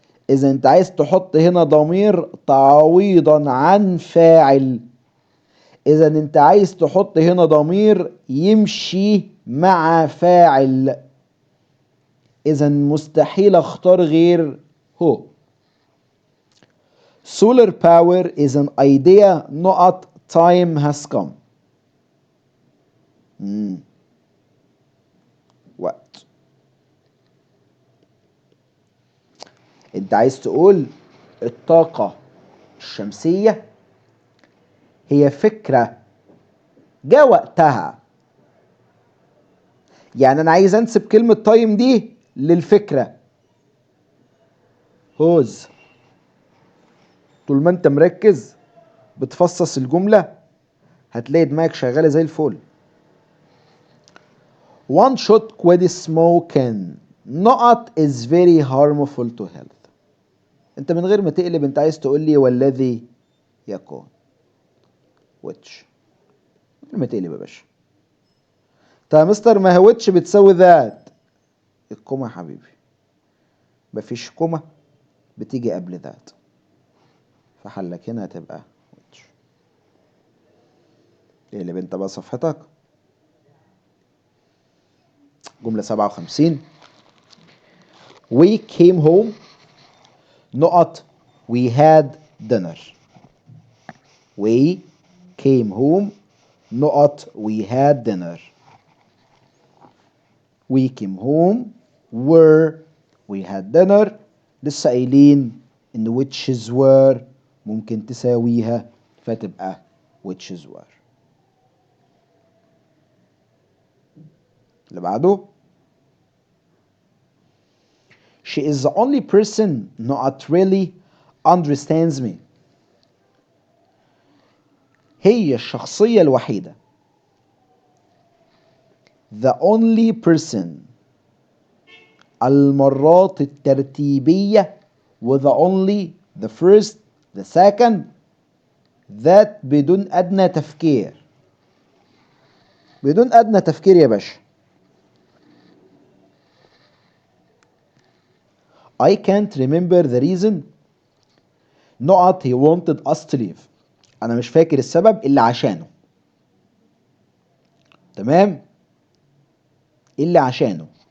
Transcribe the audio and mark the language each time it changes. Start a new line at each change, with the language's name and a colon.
Arabic: إذا أنت عايز تحط هنا ضمير تعويضا عن فاعل، إذا أنت عايز تحط هنا ضمير يمشي مع فاعل، إذا مستحيل أختار غير هو.
English: Solar power is an idea not time has come.
Arabic: وقت. انت عايز تقول الطاقة الشمسية هي فكرة جاء وقتها. يعني انا عايز انسب كلمة تايم دي للفكرة. هوز طول ما انت مركز بتفصص الجملة هتلاقي دماغك شغالة زي الفل.
English: one shot quit smoking
Arabic: نقط
English: is very harmful to health.
Arabic: انت من غير ما تقلب انت عايز تقول لي والذي يكون which. من غير ما تقلب يا باشا. طب يا مستر ما هي which بتساوي ذات. الكومة يا حبيبي مفيش كومة بتيجي قبل ذات، فحلك هنا هتبقى which. اقلب انت بقى صفحتك. جملة 57
English: we came home
Arabic: نقط
English: we had dinner. we came home
Arabic: نقط
English: we had dinner. we came home were we had dinner.
Arabic: لسه قايلين ان
English: which were
Arabic: ممكن تساويها فتبقى which were. اللي بعده
English: she is the only person not really understands me.
Arabic: هي الشخصية الوحيدة.
English: the only person
Arabic: المرات الترتيبية و
English: the only the first the second that
Arabic: بدون أدنى تفكير. بدون أدنى تفكير يا باشا.
English: I can't remember the reason
Arabic: نقط
English: he wanted us to leave.
Arabic: أنا مش فاكر السبب اللي عشانه. تمام؟ اللي عشانه.